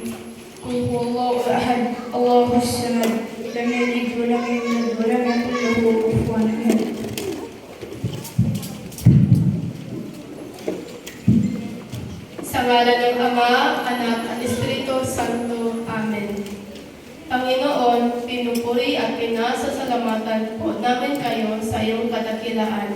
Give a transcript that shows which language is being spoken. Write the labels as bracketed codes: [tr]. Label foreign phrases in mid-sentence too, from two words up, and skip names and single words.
[ar] قل هو الله أحد الله الصمد لم يلد ولم يولد ولم يكن له كفوا أحد. [tl] Sa ngalan ng Ama, Anak at Espiritu Santo. Amen. Panginoon, pinupuri at pinasasalamatan po namin kayo sa iyong kadakilaan.